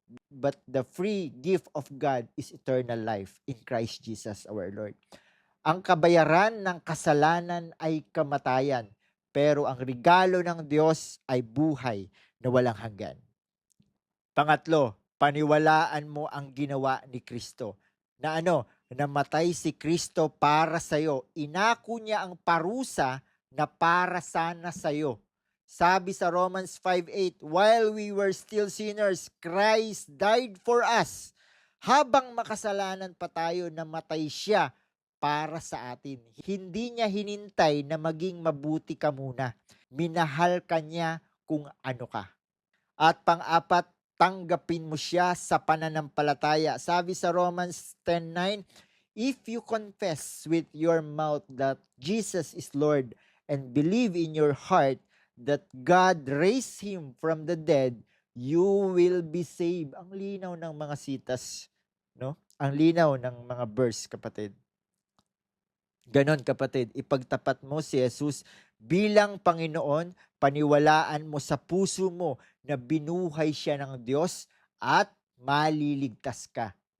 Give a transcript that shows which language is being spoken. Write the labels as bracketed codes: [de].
[en] but the free gift of God is eternal life in Christ Jesus our Lord. [tl] Ang kabayaran ng kasalanan ay kamatayan, pero ang regalo ng Diyos ay buhay na walang hanggan. Pangatlo, paniwalaan mo ang ginawa ni Kristo. Na namatay si Kristo para sa iyo. Inako niya ang parusa na para sana sa iyo. Sabi sa [en] Romans 5:8, while we were still sinners, Christ died for us. [tl] Habang makasalanan pa tayo, namatay siya para sa atin. Hindi niya hinintay na maging mabuti ka muna. Minahal ka niya kung ano ka. At pang-apat, tanggapin mo siya sa pananampalataya. Sabi sa [en] Romans 10:9, if you confess with your mouth that Jesus is Lord and believe in your heart that God raised Him from the dead, you will be saved. [tl] Ang linaw ng mga sitas, no? Ang linaw ng mga verse, kapatid. Ganon, kapatid, ipagtapat mo si Jesus bilang Panginoon, paniwalaan mo sa puso mo na binuhay siya ng Diyos at maliligtas ka.